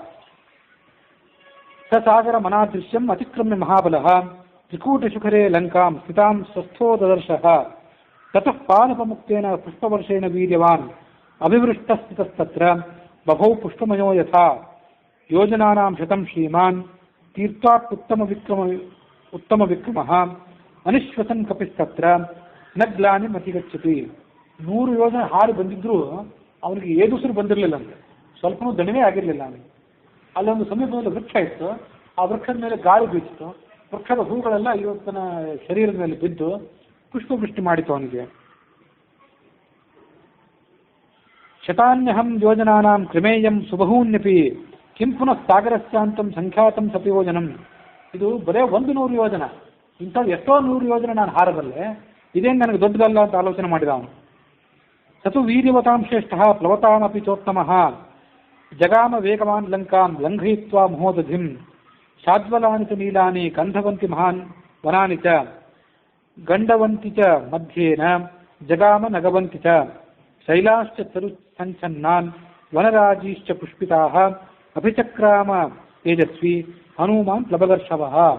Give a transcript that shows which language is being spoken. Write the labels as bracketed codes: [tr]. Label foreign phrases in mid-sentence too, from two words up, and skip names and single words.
[sa] ಸ ಸಾಗರ ಮನಾದೃಶ್ಯಂ ಅತಿಕ್ರಮ್ಯ ಮಹಾಬಲಃ ತ್ರಿಕೂಟಶಿಖರೆ ಲಂಕಾಂ ಸ್ಥಿತಾಂ ಸ್ವಸ್ಥೋ ದದರ್ಶಃ ತತಃ ಪಾನಪಮುಕ್ತೇನ ಪುಷ್ಪವರ್ಷೇಣ ವೀರ್ಯವಾನ್ ಅಭಿವೃಷ್ಟಸ್ಥಿತಸ್ತತ್ರ ಬಭೌ ಪುಷ್ಪಮಯೋ ಯಥಾ ಯೋಜನಾನಾಂ ಶತಂ ಶ್ರೀಮಾನ್ ತೀರ್ಥಾತ್ ಉತ್ತಮ ವಿಕ್ರಮಃ ಅನಿಶ್ವಸನ್ ಕಪಿಸ್ತತ್ರ ನ ಗ್ಲಾನಿಂ ಅತಿಗಚ್ಚತಿ. [kn] 100 ಯೋಜನೆ ಹಾರಿ ಬಂದಿದ್ರು ಅವನಿಗೆ ಏದುಸಿರು ಬಂದಿರಲಿಲ್ಲ ಅಂತೆ, ಸ್ವಲ್ಪನೂ ದಣಿವೇ ಆಗಿರಲಿಲ್ಲ ಅವನಿಗೆ. ಅಲ್ಲೊಂದು ಸಮೀಪದಲ್ಲಿ ವೃಕ್ಷ ಇತ್ತು, ಆ ವೃಕ್ಷದ ಮೇಲೆ ಗಾಳಿ ಬೀಸಿತು, ವೃಕ್ಷದ ಹೂಗಳೆಲ್ಲ ಇವತ್ತನ ಶರೀರದ ಮೇಲೆ ಬಿದ್ದು ಪುಷ್ಪವೃಷ್ಟಿ ಮಾಡಿತು ಅವನಿಗೆ. [sa] ಶತಾನ್ಯಹಂ ಯೋಜನಾನಾಂ ಕ್ರಮೇಯಂ ಸುಬಹೂನ್ಯಪಿ ಕಿಂ ಪುನಃ ಸಾಗರಸ್ಯಾಂತಂ ಸಂಖ್ಯಾತಂ ಸಪಿಯೋಜನಂ. [kn] ಇದು ಬರೇ 100 ಯೋಜನ, ಇಂಥದ್ದು ಎಷ್ಟೋ 100 ಯೋಜನೆ ನಾನು ಹಾರಬಲ್ಲೆ, ಇದೇನು ನನಗೆ ದೊಡ್ಡದಲ್ಲ ಅಂತ ಆಲೋಚನೆ ಮಾಡಿದ ಅವನು. [sa] ಸತು ವೀರ್ಯವತಾಂ ಶ್ರೇಷ್ಠ ಪ್ಲವತಾಮಪಿ ಚೋತ್ತಮಃ ಜಗಾಮ ವೇಗವಾನ್ ಲಂಕಾಂ ಲಂಘಯಿತ್ವಾ ಮಹೋದಧಿಂ ಶಾದ್ವಲಾನಿ ಚ ನೀಲಾನಿ ಗಂಧವಂತಿ ಮಹಾನ್ ವನಾನಿ ಚ ಗಂಡವಂತಿ ಚ ಮಧ್ಯೇನ ಜಗಾಮ ನಗವಂತಿ ಚ ಶೈಲಾಶ್ಚ ತರು ಸಂಚನ್ನಾನ್ ವನರಾಜೀಶ್ಚ ಪುಷ್ಪಿತಾಃ ಅಭಿಚಕ್ರಾಮ ತೇಜಸ್ವಿ ಹನುಮಾನ್ ಪ್ಲವದರ್ಶವಃ.